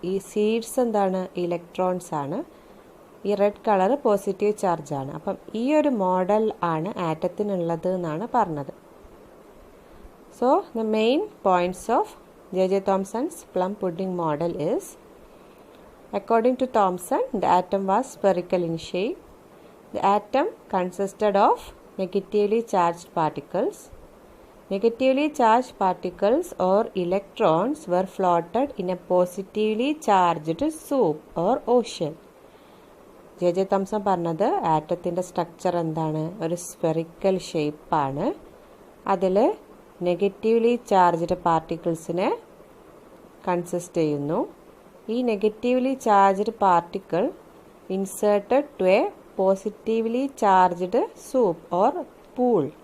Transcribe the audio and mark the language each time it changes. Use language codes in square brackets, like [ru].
[ml] ഈ സീഡ്സ് എന്താണ്, ഇലക്ട്രോൺസ് ആണ്. ഈ റെഡ് കളർ പോസിറ്റീവ് ചാർജാണ്. അപ്പം ഈ ഒരു മോഡൽ ആണ് ആറ്റത്തിനുള്ളത് എന്നാണ് പറഞ്ഞത്. [en] So the main points of J Thomson's plum pudding model is, according to Thomson, the atom was spherical in shape. The atom consisted of negatively charged particles. Negatively charged particles or electrons were floated in a positively charged soup or ocean. [ml] J Thomson പറഞ്ഞത് ആറ്റത്തിൻ്റെ structure എന്താണ്, ഒരു spherical ഷേപ്പാണ്. അതിൽ negatively charged പാർട്ടിക്കിൾസിനെ consist ചെയ്യുന്നു. [en] ഈ negatively charged particle inserted to a positively charged soup or pool.